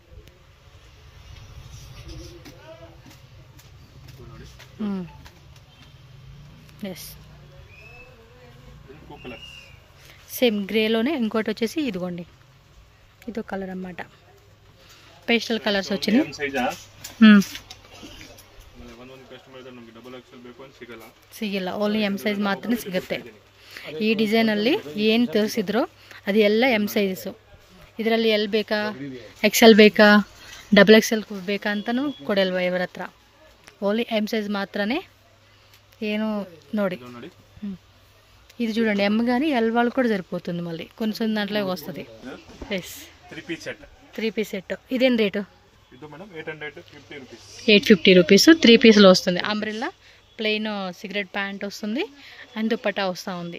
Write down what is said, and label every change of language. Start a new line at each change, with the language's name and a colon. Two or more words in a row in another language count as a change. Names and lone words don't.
English: yes same grey
Telugu: ఇంకోటి వచ్చేసి ఇదిగోండి. ఇదో కలర్ అన్నమాట.
English: pastel colors
Telugu: వచ్చినాయి.
Kannada: ಸಿಗಲ್ಲ.
English: only M size
Kannada: ಮಾತ್ರ ಸಿಗುತ್ತೆ. ಈ ಡಿಸೈನಲ್ಲಿ ಏನು ತೋರಿಸಿದ್ರು ಅದು ಎಲ್ಲ
English: M sizes.
Kannada: ಇದರಲ್ಲಿ ಎಲ್ ಬೇಕಾ XL ಬೇಕಾ XXL ಬೇಕಾ ಅಂತಲೂ ಕೊಡಲ್ವ ಇವರ ಹತ್ರ.
English: only M size
Telugu: మాత్రమే.
Kannada: ಏನು ನೋಡಿ
Telugu: ఇది చూడండి. ఎమ్ కానీ ఎల్ వాళ్ళు కూడా సరిపోతుంది. మళ్ళీ కొంచెం దాంట్లో వస్తుంది.
English: yes 3 piece set.
Telugu: ఇదేం రేటు? 850 రూపీస్. 3 పీస్లో వస్తుంది.
English: umbrella plain cigarette pant
Telugu: వస్తుంది అండ్ దుప్పట్టా వస్తూ ఉంది.